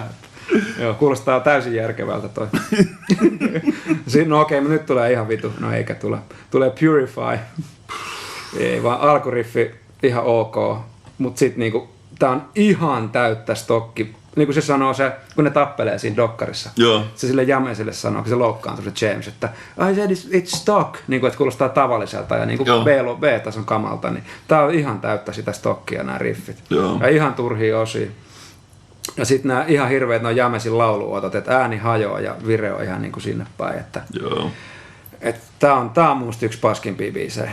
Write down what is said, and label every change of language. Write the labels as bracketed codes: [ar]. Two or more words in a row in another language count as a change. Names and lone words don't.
[fi] Joo, kuulostaa täysin järkevältä toi. No okei, nyt tulee ihan vitu. No eikä tule. Tulee Purify. Ei vaan alkuriffi ihan ok. Mut sit niinku, tää on ihan täyttä stokki. Niinku se sanoo se, kun ne tappelee siinä dokkarissa. Joo. Se sille Jamesille sanoo, kun se loukkaantuu se James, että [en] I said it's stock. [fi] Niinku, että kuulostaa tavalliselta ja niinku B-tason kamalta. Niin tää on ihan täyttä sitä stokkia nämä riffit. Joo. Ja ihan turhia osia. Ja sitten nämä ihan hirveät no Jamesin lauluotot, että ääni hajoaa ja vire on ihan niinku sinne päin. Joo. Tää on musta yksi paskimpia biisejä.